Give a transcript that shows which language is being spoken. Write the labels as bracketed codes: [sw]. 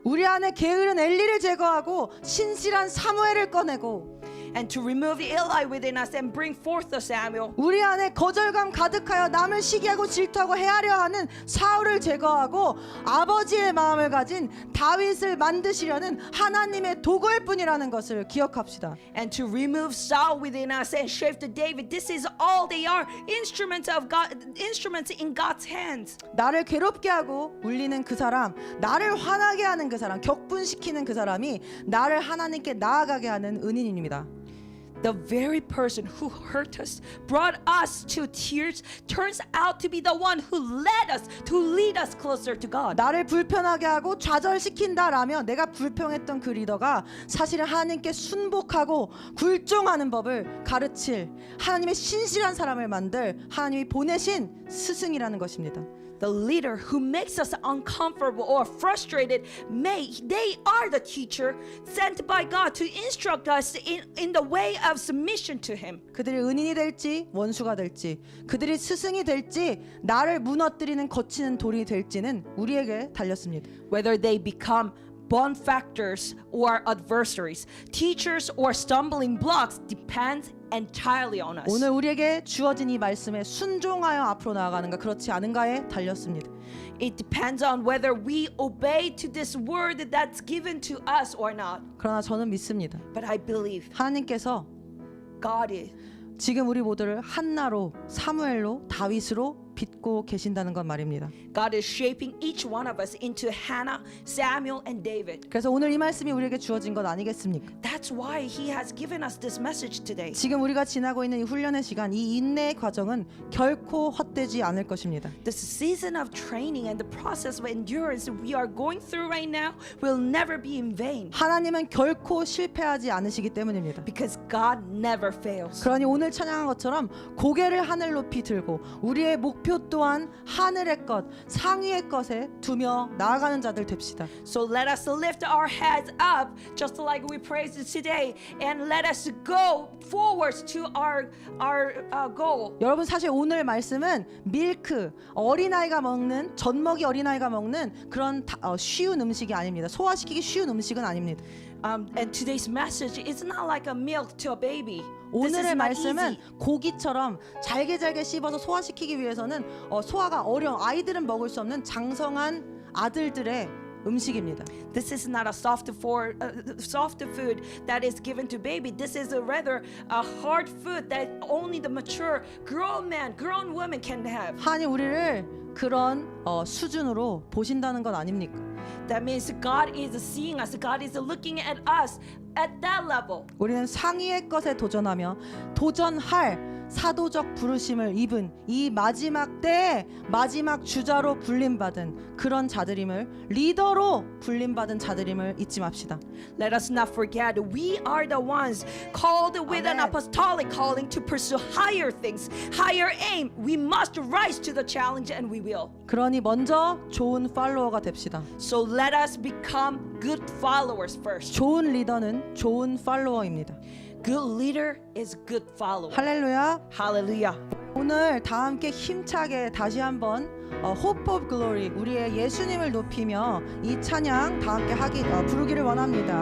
[ko] 우리 안에 게으른 엘리를 제거하고 신실한 사무엘을 꺼내고 [en] and to remove the Eli within us and bring forth the Samuel. [ko] 우리 안에 거절감 가득하여 남을 시기하고 질투하고 헤아려 하는 사울을 제거하고 아버지의 마음을 가진 다윗을 만드시려는 하나님의 도구일 뿐이라는 것을 기억합시다. [en] And to remove Saul within us and shape the David. This is all they are, instruments of God, instruments in God's hands. [ko] 나를 괴롭게 하고 울리는 그 사람, 나를 화나게 하는 그 사람, 격분시키는 그 사람이 나를 하나님께 나아가게 하는 은인입니다. [en] The very person who hurt us, brought us to tears, turns out to be the one who led us, to lead us closer to God. [ko] 나를 불편하게 하고 좌절시킨다라면 내가 불평했던 그 리더가 사실은 하나님께 순복하고 굴종하는 법을 가르칠 하나님의 신실한 사람을 만들 하나님이 보내신 스승이라는 것입니다. [en] The leader who makes us uncomfortable or frustrated, they are the teacher sent by God to instruct us in the way of submission to Him. [ko] 그들이 은인이 될지 원수가 될지 그들이 스승이 될지 나를 무너뜨리는 거치는 돌이 될지는 우리에게 달렸습니다. [en] Whether they become benefactors or adversaries, teachers or stumbling blocks depends entirely on us. [ko] 오늘 우리에게 주어진 이 말씀에 순종하여 앞으로 나아가는가 그렇지 않은가에 달렸습니다. [en] It depends on whether we obey to this word that's given to us or not. [ko] 그러나 저는 믿습니다. [en] But I believe [ko] 하나님께서 [en] God is. [ko] 지금 우리 모두를 한나로 사무엘로 다윗으로 빚고 계신다는 건 말입니다. [en] God is shaping each one of us into Hannah, Samuel, and David. [ko] 그래서 오늘 이 말씀이 우리에게 주어진 것 아니겠습니까? [en] That's why He has given us this message today. [ko] 지금 우리가 지나고 있는 이 훈련의 시간, 이 인내의 과정은 결코 헛되지 않을 것입니다. [en] This season of training and the process of endurance we are going through right now will never be in vain. [ko] 하나님은 결코 실패하지 않으시기 때문입니다. [en] Because God never fails. [ko] 그러니 오늘 찬양한 것처럼 고개를 하늘 높이 들고 우리의 목표 또한 하늘의 것, 상위의 것에 두며 나아가는 자들 됩시다. [en] So let us lift our heads up just like we praised today and let us go forwards to our goal. [ko] 여러분 사실 오늘 말씀은 밀크, 어린아이가 먹는 젖먹이 어린아이가 먹는 그런 쉬운 음식이 아닙니다. 소화시키기 쉬운 음식은 아닙니다. [en] And today's message is not like a milk to a baby. This is [ko] 오늘의 [en] not [ko] 말씀은 [en] easy. [ko] 고기처럼 잘게 씹어서 소화시키기 위해서는 소화가 어려운 아이들은 먹을 수 없는 장성한 아들들의 음식입니다. [en] This is not a soft food that is given to baby. This is rather a hard food that only the mature grown man, grown woman can have. [ko] 하나님 우리를 그런 수준으로 보신다는 건 아닙니까? [en] That means God is seeing us. God is looking at us at that level. [ko] 우리는 상위의 것에 도전하며 도전할 사도적 부르심을 입은 이 마지막 때에 마지막 주자로 불림받은 그런 자들임을 리더로 불림받은 자들임을 잊지 맙시다. [en] Let us not forget we are the ones called with an Amen. apostolic calling to pursue higher things, higher aim. We must rise to the challenge and we will. [ko] 그러니 먼저 좋은 팔로워가 됩시다. [en] So let us become good followers first. [ko] 좋은 리더는 좋은 팔로워입니다. [en] Good leader is good follower. [ko] 할렐루야. [en] Hallelujah. [ko] 오늘 다 함께 힘차게 다시 한번 Hope of Glory 우리의 예수님을 높이며 이 찬양 다 함께 부르기를 원합니다.